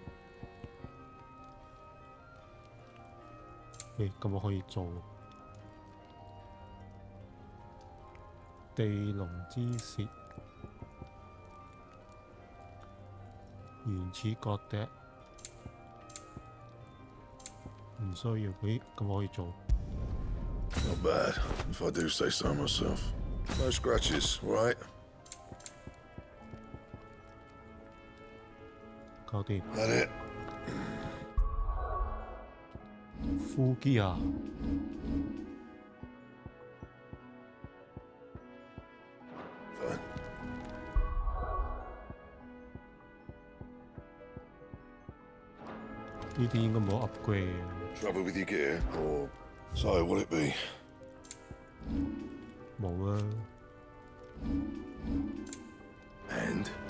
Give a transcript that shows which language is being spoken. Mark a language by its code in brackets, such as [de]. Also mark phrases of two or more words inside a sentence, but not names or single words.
[yue] 咁我可以做。地龍之舌。原始角笛唔需要，咁我可以做。 [en] Not bad, if I do say so myself. No scratches, right? [yue] 搞掂。 [en] That it? Full gear。 [yue] 呢啲應該冇 upgrade。 [en] Trouble with your gear, or so will it be? [yue] 冇啊。 [en] And